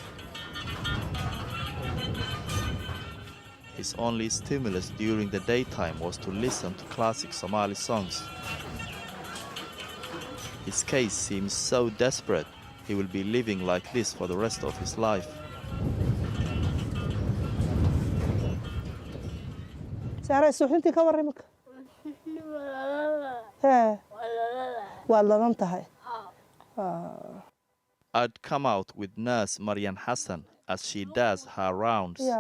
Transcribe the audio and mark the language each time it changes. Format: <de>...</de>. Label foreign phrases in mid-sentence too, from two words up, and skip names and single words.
<en>His only stimulus during the daytime was to listen to classic Somali songs. His case seems so desperate, he will be living like this for the rest of his life. Sarah,</en> <so>suxinti ka warramay. Waa ladan tahay.</so> <en>I'd come out with nurse Marian Hassan as she does her rounds.</en>